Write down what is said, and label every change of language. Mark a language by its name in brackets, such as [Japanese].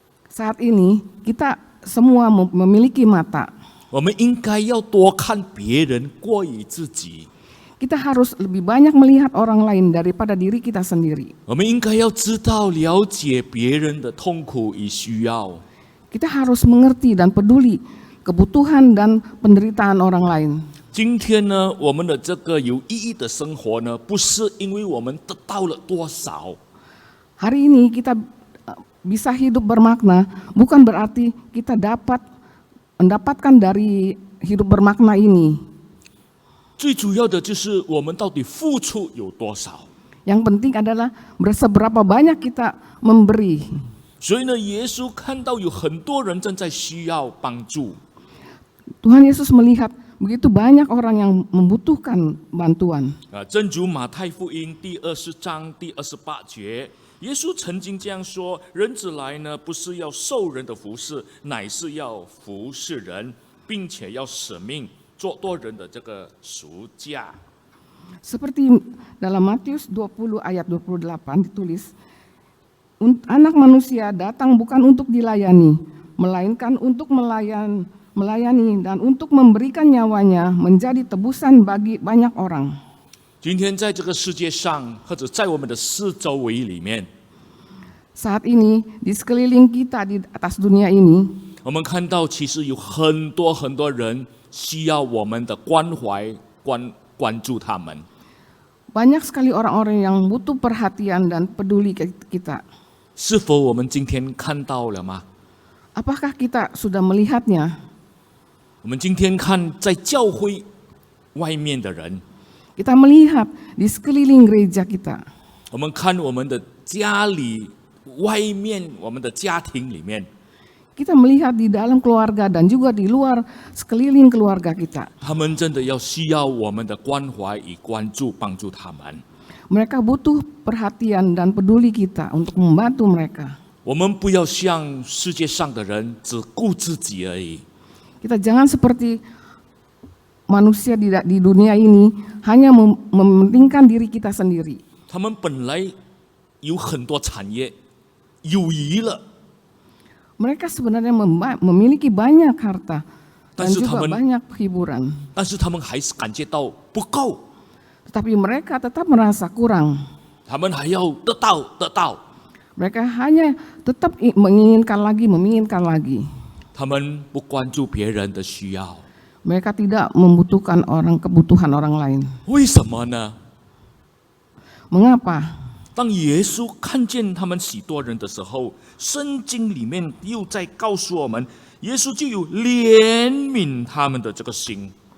[Indonesian] Saat ini kita semua memiliki mata. [Chinese] 我们应该要多看别人过于自己。 [Indonesian] Kita harus lebih banyak melihat orang lain daripada diri kita sendiri. [Chinese] 我们应该要知道、了解别人的痛苦与需要。 [Indonesian] Kita harus mengerti dan peduli kebutuhan dan penderitaan orang lain. [Chinese] 今天呢，我们的这个有意义的生活呢，不是因为我们得到了多少， [Indonesian] Hari ini kita bisa hidup bermakna bukan berarti kita mendapatkan dari hidup bermakna ini. [Chinese] 最主要的就是我们到底付出有多少。 [Indonesian] Yang penting adalah seberapa banyak kita memberi. [Chinese] 所以呢，耶稣看到有很多人正在需要帮助， [Indonesian] Tuhan Yesus melihat begitu banyak orang yang membutuhkan bantuan. [Chinese] 正如马太福音第20章第28节，耶稣曾经这样说：“人子来呢，不是要受人的服侍，乃是要服侍人，并且要舍命做多人的这个赎价。” [Indonesian] Seperti dalam Matius 20 ayat 28 ditulis, Anak manusia datang bukan untuk dilayani, melainkan untuk melayani dan untuk memberikan nyawanya menjadi tebusan bagi banyak orang. [Chinese] 今天在这个世界上，或者在我们的四周围里面， [Indonesian] Saat ini di sekeliling kita di atas dunia ini, [Chinese] 我们看到其实有很多人需要我们的关怀、关注他们。 [Indonesian] banyak sekali orang-orang yang butuh perhatian dan peduli ke kita. [Chinese] 是否我们今天看到了吗？ [Indonesian] Apakah kita sudah melihatnya? [Chinese] 我们今天看在教会外面的人， [Indonesian] Kita melihat di sekeliling gereja kita. [Chinese] 我们看我们的家里、外面、我们的家庭里面， [Indonesian] Kita melihat di dalam keluarga dan juga di luar sekeliling keluarga kita. [Chinese] 他们真的要需要我们的关怀与关注，帮助他们。 [Indonesian] Mereka butuh perhatian dan peduli kita untuk membantu mereka. [Chinese] 我们不要像世界上的人只顾自己而已。 [Indonesian] Kita jangan seperti manusia di dunia ini hanya mementingkan diri kita sendiri. [Chinese] 他们本来有很多产业，有余了， [Indonesian] Mereka sebenarnya memiliki banyak harta dan juga Taman- banyak hiburan. [Chinese] 但是他们还是感觉到不够， [Indonesian] Tetapi mereka tetap merasa kurang. [Chinese] 他们还要得到。 [Indonesian] Mereka hanya tetap menginginkan lagi. [Chinese] 他们不关注别人的需要， [Indonesian] Mereka tidak membutuhkan kebutuhan orang lain. [Chinese] 为什么呢？ [Indonesian] Mengapa? [Chinese] 当耶稣看见他们许多人的时候，圣经里面又在告诉我们，耶稣就有怜悯他们的这个心。